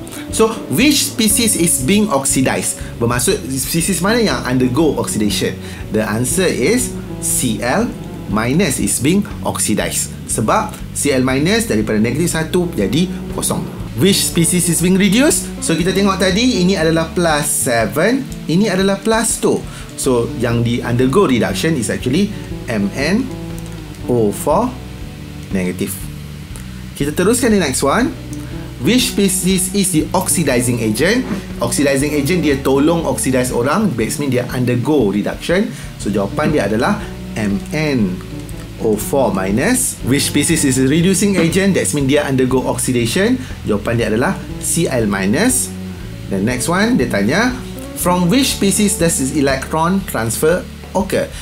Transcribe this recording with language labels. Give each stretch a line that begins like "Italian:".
English: So, which species is being oxidized?
Malay: Bermaksud, species mana yang undergo oxidation?
English: The answer is Cl- is being oxidized.
Malay: Sebab Cl- daripada -1 jadi kosong.
English: Which species is being reduced?
Malay: So, kita tengok tadi, ini adalah +7, ini adalah +2.
English: So,
Malay: yang di
English: undergo reduction is actually MnO4 negative.
Malay: Kita teruskan di
English: next one. Which species is the oxidizing agent? Oxidizing agent
Malay: dia tolong
English: oxidize orang, that means
Malay: dia undergo
English: reduction.
Malay: So jawapan dia adalah MnO4 minus.
English: Which species is the reducing agent? That means
Malay: dia undergo
English: oxidation.
Malay: Jawapan dia adalah Cl minus.
English: The next one
Malay: dia tanya,
English: from which species does this electron transfer occur?